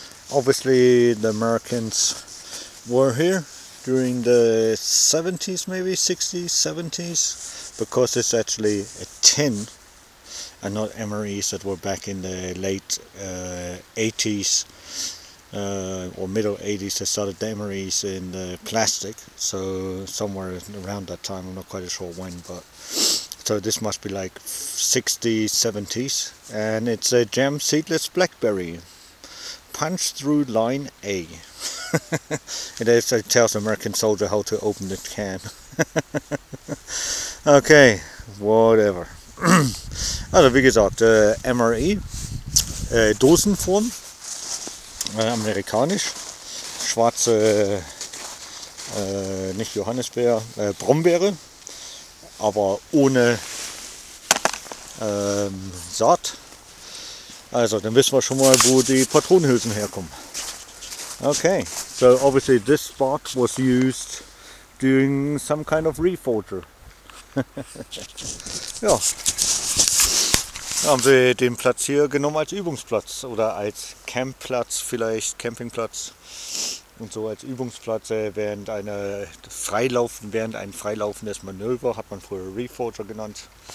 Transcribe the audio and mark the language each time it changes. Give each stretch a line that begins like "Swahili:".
English: Obviously the Americans were here during the 70s, maybe 60s, 70s, because it's actually a tin and not MREs that were back in the late 80s or middle 80s. They started the MREs in the plastic, so somewhere around that time, I'm not quite sure when, but so this must be like 60s, 70s, and it's a jam seedless blackberry. Punch through line A. It tells American soldier how to open the can. Okay, whatever.
German: Also wie gesagt, MRE, Dosenform, amerikanisch, schwarze, nicht Johannisbeer, Brombeere, aber ohne Saat. Also, dann wissen wir schon mal, wo die Patronenhülsen herkommen.
English: Okay, so obviously this spot was used during some kind of reforger.
German: Ja, da haben sie den Platz hier genommen als Übungsplatz oder als Campplatz, vielleicht Campingplatz und so als Übungsplatz während ein freilaufendes Manöver, hat man früher Reforger genannt.